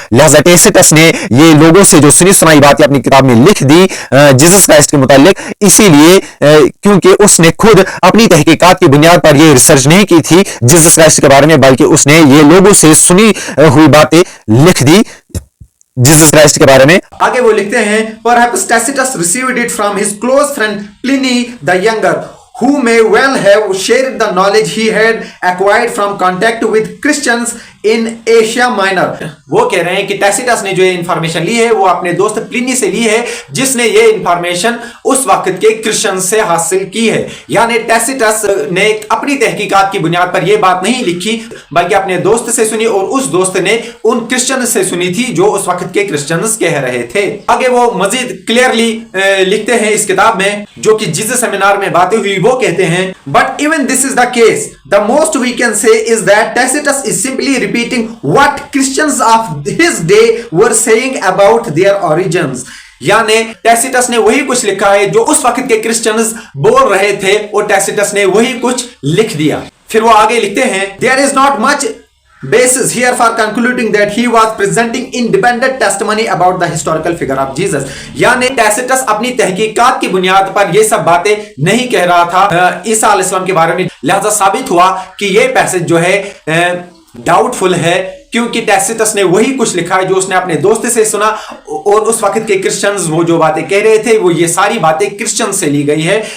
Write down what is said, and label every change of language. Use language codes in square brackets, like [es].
[hi] लिहाजा टैसिटस ने ये लोगों से जो सुनी सुनाई बातें अपनी किताब में लिख दी जीसस क्राइस्ट के मुतालिक, इसीलिए क्योंकि उसने खुद अपनी तहकीकात की बुनियाद पर ये रिसर्च नहीं की थी जीसस क्राइस्ट के बारे में, बल्कि उसने ये लोगों से सुनी हुई बातें लिख दी जीसस क्राइस्ट के बारे में। आगे वो लिखते हैं, [en] Perhaps Tacitus received it from his close friend Pliny the Younger, who may well have shared the knowledge he had acquired from contact with Christians in Asia Minor। [hi] वो कह रहे हैं कि टैसिटस ने जो ये इंफॉर्मेशन ली है वो अपने दोस्त प्लिनी से ली है, जिसने ये इंफॉर्मेशन उस वक्त के क्रिश्चियन से हासिल की है। यानी टैसिटस ने अपनी तहकीकात की बुनियाद पर यह बात नहीं लिखी, बल्कि अपने दोस्त से सुनी और उस दोस्त ने उन क्रिश्चियन से सुनी थी जो उस वक्त के क्रिश्चियंस कह रहे थे। आगे वो मजीद क्लियरली लिखते हैं इस किताब में, जो कि जीसस सेमिनार में बातें हुई, वो कहते हैं, [en] But even this is the case, the most we can say is that Tacitus is simply repeating what Christians of his day were saying about their origins. [hi] यानी टैसिटस ने वही कुछ लिखा है जो उस वक्त के क्रिश्चियंस बोल रहे थे और टैसिटस ने वही कुछ लिख दिया। फिर वो आगे लिखते हैं, [en] There is not much basis here for concluding that he was presenting independent testimony about the historical figure of Jesus। [hi] यानी टैसिटस अपनी तहकीकात की बुनियाद पर ये सब बातें नहीं कह रहा था ईसा अलैहिस्सलाम के बारे में। लिहाजा साबित हुआ कि ये पैसेज जो है डाउटफुल है, क्योंकि टैसिटस ने वही कुछ लिखा है जो उसने अपने दोस्त से सुना और उस वक्त के क्रिश्चियंस वो जो बातें कह रहे थे वो ये सारी बातें क्रिश्चियन से ली गई है।